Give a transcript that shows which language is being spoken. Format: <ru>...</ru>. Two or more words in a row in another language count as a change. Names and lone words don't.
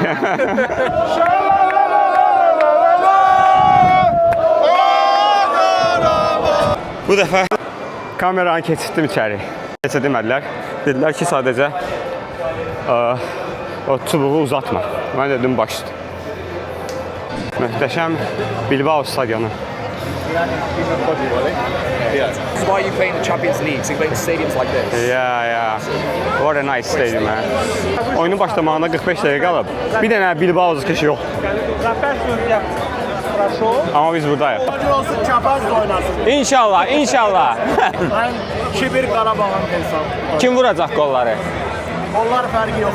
<az>Bu dəfə kameranı keçirtdim içəri. Keçə demədilər. Dedilər ki, sadəcə o çubuğu uzatma. Mən dedim başdı. Möhtəşəm Bilbao stadionu.</az> <en>That's why you play in the Champions League, so you play in stadiums like this. Yeah. What a nice stadium, man.</en> <az>Oyunun başlamağına 45 dəqiqə qalıb. Bir dənə Bilbao çıxışı yox. Amma biz buradayıq. Olsun Çapaz da oynasın. İnşallah. Ben 2-1 Qarabağın hesabı. Kim vuracaq qolları? Onlar fərqi yox.</az>